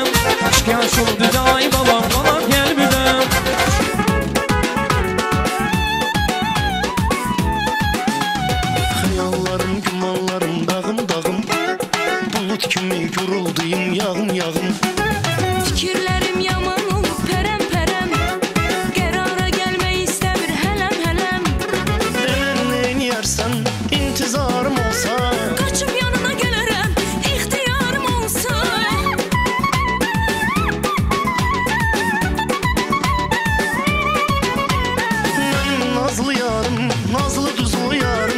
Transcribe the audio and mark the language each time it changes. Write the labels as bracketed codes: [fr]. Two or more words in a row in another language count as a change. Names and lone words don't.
[tr] Çık yaşıldı day balam, bana gel bize. [az] Hayallarım, gümanlarım, dağım dağım. Bulut kimi gurulduyum, yağım yağım. Fikirlerim yaman olup perem perem. Qərara gəlmək istəmir hələm hələm. Denən neyin yersen, intizarım olsa. Qaçıb yanına gələrəm, ixtiyarım olsa. Mən nazlı yarım, nazlı duzlu yarım.